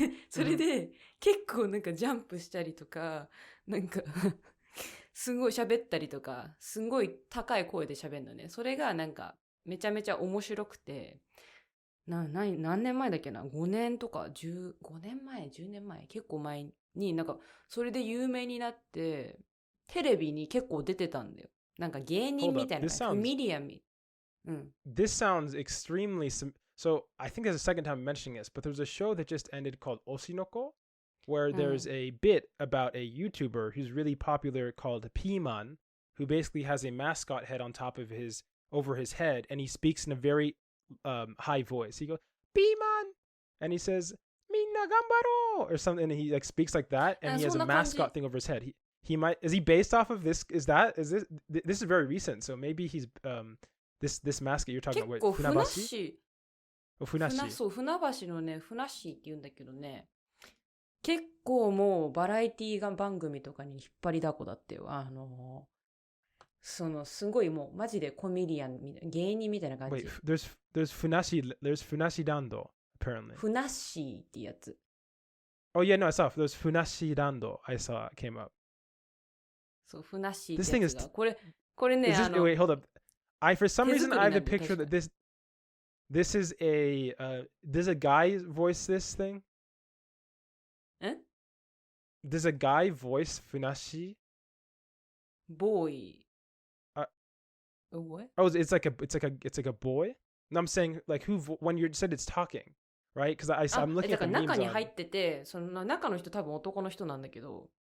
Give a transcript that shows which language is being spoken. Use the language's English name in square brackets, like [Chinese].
[Japanese] それで、結構なんかジャンプしたりとか、なんかすごい喋ったりとか、すごい高い声で喋るのね。それがなんか、めちゃめちゃ面白くて、何年前だっけな ?5 年とか、10年前、結構前になんか、それで有名になって、テレビに結構出てたんだよ。なんか芸人みたいな、コメディアン [English] This sounds extremely so I think there's a second time mentioning this, but there's a show that just ended called Oshinoko, where there's a bit about a YouTuber who's really popular called Piman, who basically has a mascot head on top of over his head, and he speaks in a very high voice. He goes, Piman! And he says, [Japanese] Minna gambaro! [English] Or something, and he like speaks like that, and he has a mascot thing over his head. He might, is he based off of this? This is very recent, so maybe he's this mascot you're talking about, Funabashi? [Japanese] そう、船橋のね、ふなっしーって言うんだけどね、結構もうバラエティ番組とかに引っ張りだこだってよ。すごいもうマジでコメディアンみたいな、芸人みたいな感じ。 [English] Wait, there's Funashi Dando, apparently. [Japanese] ふなっしーってやつ。 [English] Oh yeah, no, I saw. There's Funashi Dando. I saw it came up. [Japanese] そう、ふなっしーってやつが。これね、 [English] wait, hold up. For some reason, I have the picture that this is does a guy voice this thing? Does a guy voice Funashi? Boy. What? Oh, it's like a boy? No, I'm saying like when you said it's talking, right? Because I'm looking at the memes. [Japanese] 中に入ってて、その中の人多分男の人なんだけど。